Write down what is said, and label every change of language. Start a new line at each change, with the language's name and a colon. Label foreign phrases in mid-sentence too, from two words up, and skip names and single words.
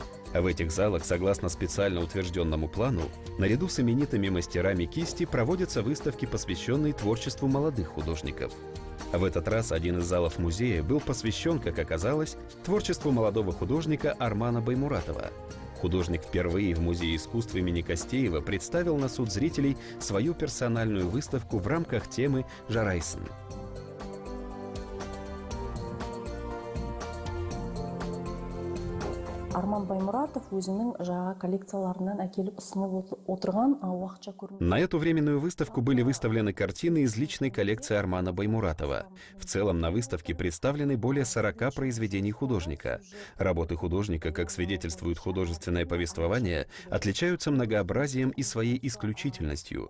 Russian: А в этих залах, согласно специально утвержденному плану, наряду с именитыми мастерами кисти проводятся выставки, посвященные творчеству молодых художников. В этот раз один из залов музея был посвящен, как оказалось, творчеству молодого художника Армана Баймуратова. Художник впервые в Музее искусств имени Костеева представил на суд зрителей свою персональную выставку в рамках темы «Жарайсын».
Kazakh: Арман Баймуратов өзінің жаңа коллекцияларынан әкеліп ұсынып отырған уақытша көрме.
Russian: На эту временную выставку были выставлены картины из личной коллекции Армана Баймуратова. В целом на выставке представлены более 40 произведений художника. Работы художника, как свидетельствует художественное повествование, отличаются многообразием и своей исключительностью.